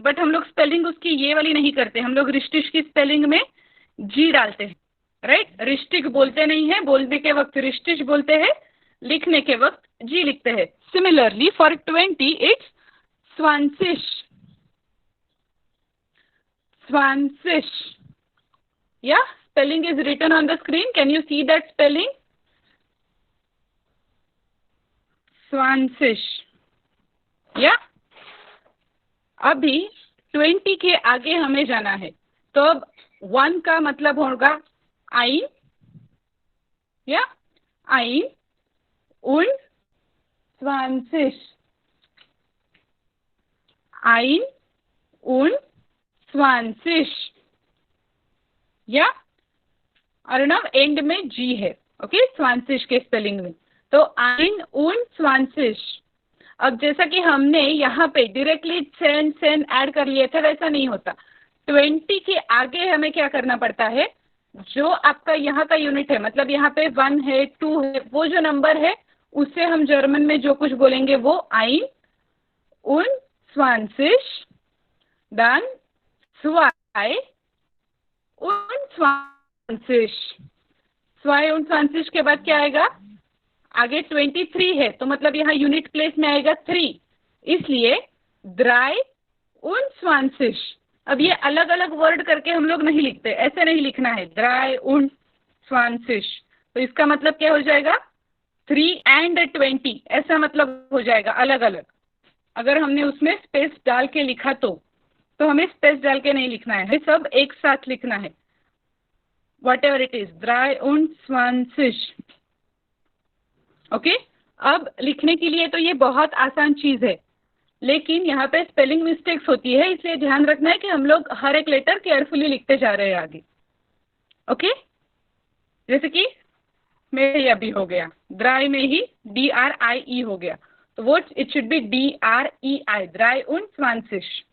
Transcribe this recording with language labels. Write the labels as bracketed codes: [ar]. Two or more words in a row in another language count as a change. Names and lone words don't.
[hi] बट हम लोग स्पेलिंग उसकी ये वाली नहीं करते, हम लोग रिश्टिश की स्पेलिंग में जी डालते हैं, राइट? रिश्टिक बोलते नहीं है, बोलने के वक्त रिश्टिश बोलते हैं, लिखने के वक्त जी लिखते हैं। [en] Similarly for 20 it's 20, 20, या spelling is written on the screen, can you see that spelling? [hi] 20, या अभी 20 के आगे हमें जाना है, तो अब 1 का मतलब होगा ein, या [de] ein und 20, ein und 20, [hi] या अर्णव एंड में जी है, ओके? 20 के स्पेलिंग में तो [de] ein und 20। [hi] अब जैसा कि हमने यहाँ पे डायरेक्टली सेन ऐड कर लिए थे वैसा नहीं होता। 20 के आगे हमें क्या करना पड़ता है, जो आपका यहाँ का यूनिट है, मतलब यहाँ पे 1 है 2 है, वो जो नंबर है उससे हम जर्मन में जो कुछ बोलेंगे वो [de] ein und 20, dann 2 und 20। [hi] 2 und 20 के बाद क्या आएगा, आगे 23 है तो मतलब यहाँ [en] unit place [hi] में आएगा 3, इसलिए 3 und 20। अब ये अलग अलग वर्ड करके हम लोग नहीं लिखते, ऐसे नहीं लिखना है 3 und 20। तो इसका मतलब क्या हो जाएगा, 3 and 20 ऐसा मतलब हो जाएगा अलग अलग। अगर हमने उसमें स्पेस डाल के लिखा तो हमें स्पेस डाल के नहीं लिखना है, सब एक साथ लिखना है, [en] whatever it is 3 und 20। [hi] ओके, अब लिखने के लिए तो ये बहुत आसान चीज है, लेकिन यहाँ पे [en] spelling mistakes [hi] होती है, इसलिए ध्यान रखना है कि हम लोग हर एक [en] letter carefully [hi] लिखते जा रहे हैं आगे। ओके, जैसे कि मेरे ये अभी हो गया, ड्राई में ही DRIE हो गया, तो वो [en] it should be [hi] DREI 3 und 20।